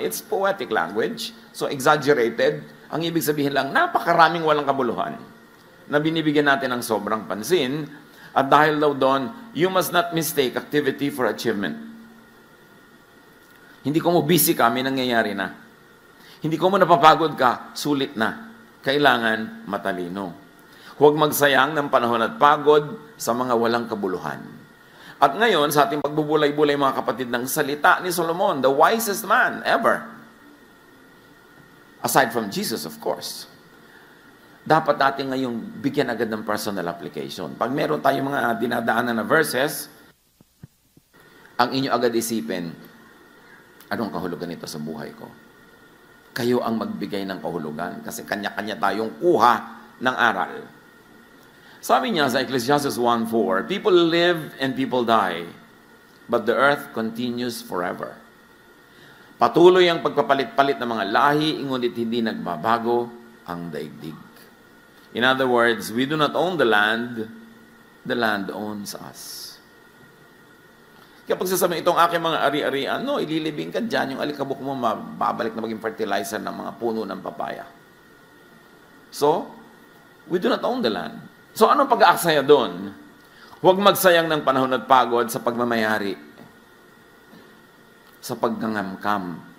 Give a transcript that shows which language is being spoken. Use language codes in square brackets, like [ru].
[en] It's poetic language, so exaggerated. [tl] Ang ibig sabihin lang, napakaraming walang kabuluhan na binibigyan natin ng sobrang pansin. At dahil daw doon, [en] you must not mistake activity for achievement. [tl] Hindi ko mo busy ka, may nangyayari na. Hindi ko mo napapagod ka, sulit na. Kailangan matalino. Huwag magsayang ng panahon at pagod sa mga walang kabuluhan. At ngayon, sa ating pagbubulay-bulay mga kapatid ng salita ni Solomon, [en] the wisest man ever, aside from Jesus, of course, [tl] dapat natin ngayong bigyan agad ng [en] personal application. [tl] Pag meron tayong mga dinadaanan na verses, ang inyo agad isipin, anong kahulugan nito sa buhay ko? Kayo ang magbigay ng kahulugan kasi kanya-kanya tayong kuha ng aral. Sabi niya sa [en] Ecclesiastes 1:4, people live and people die, but the earth continues forever. [tl] Patuloy ang pagpapalit-palit ng mga lahi, ngunit hindi nagbabago ang daigdig. [en] In other words, we do not own the land owns us. [tl] Kaya pag sasabihin itong aking mga ari-arian, no, ililibing ka dyan, yung alikabok mo mababalik na maging fertilizer ng mga puno ng papaya. [en] So, we do not own the land. So, [tl] anong pag-aaksaya doon? Huwag magsayang ng panahon at pagod sa pagmamayari, sa pagngangamkam.